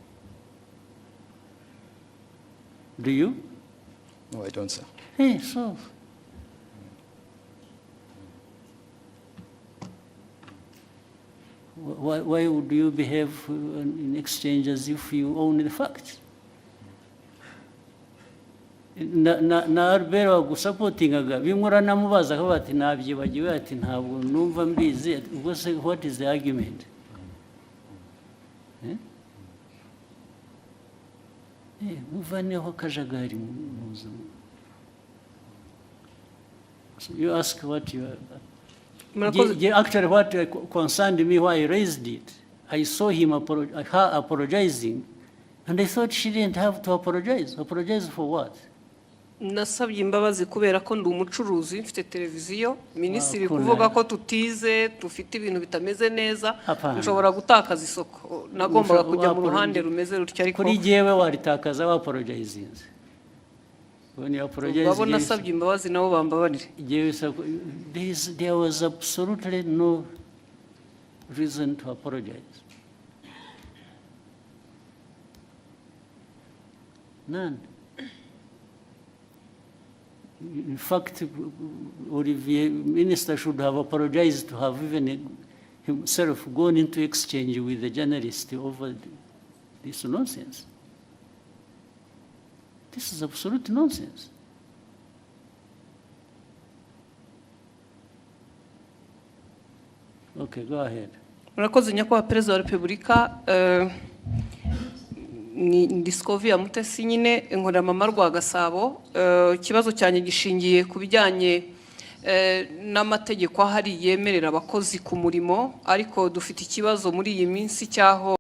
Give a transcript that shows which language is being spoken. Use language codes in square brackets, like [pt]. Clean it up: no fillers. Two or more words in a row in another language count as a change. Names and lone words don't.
[en] Do you? No, I don't, sir. Hey, so. Why would you behave in exchange as if you own the facts? [rw] Na Albert gusapotingaga bimura namubaza ko bati nabyibagiwe ati ntabwo numva mbizi ubwo se [en] what is the argument? [rw] Muvaneho kajagari muzo. [en] So you ask what you are. Actually what concerned me why I raised it, I saw him her apologizing and I thought she didn't have to apologize. Apologize for what? [rw] nasabye imbabazi kubera ko ndi umucuruzi mfite televiziyo minisitiri [sw] Kuna- [rw] kuvuga ko tutize dufite ibintu bitameze neza [sw] Hapana. [rw] nshobora gutakaza isoko nagombaga Ushobora kujya mu wakora- ruhande rumeze rutyo ariko kuri jyewe waritakaza waporojayizinze [en] when you apologize [rw] babo jyewe- nasabye imbabazi nabo bambabarire [en] jyewe there was absolutely no reason to apologize. None. In fact, Olivier, Minister should have apologized to have even himself gone into exchange with the journalist over this nonsense. This is absolute nonsense. Okay, go ahead. [rw] murakoze nyakubahwa perezida wa repubulika ndi Scovia Mutesi nyine inkorera mama Rwagasabo ikibazo cyanjye gishingiye ku bijyanye n'amategeko ahari yemerera abakozi ku murimo ariko dufite ikibazo muri iyi minsi cyaho